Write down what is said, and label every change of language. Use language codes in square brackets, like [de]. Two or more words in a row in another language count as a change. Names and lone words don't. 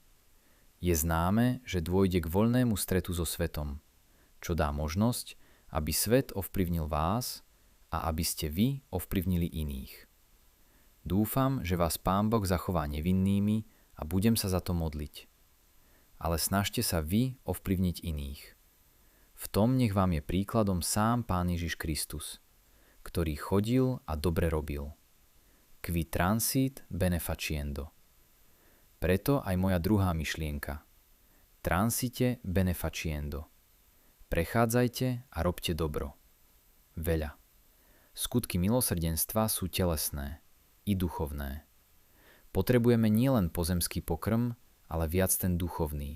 [sk] Je známe, že dôjde k voľnému stretu so svetom, čo dá možnosť, aby svet ovplyvnil vás a aby ste vy ovplyvnili iných. Dúfam, že vás Pán Boh zachová nevinnými a budem sa za to modliť. Ale snažte sa vy ovplyvniť iných. V tom nech vám je príkladom sám Pán Ježiš Kristus, ktorý chodil a dobre robil. [la] Qui transit bene faciendo. [sk] Preto aj moja druhá myšlienka. [la] Transite bene faciendo. [sk] Prechádzajte a robte dobro. Veľa. Skutky milosrdenstva sú telesné i duchovné. Potrebujeme nielen pozemský pokrm, ale viac ten duchovný.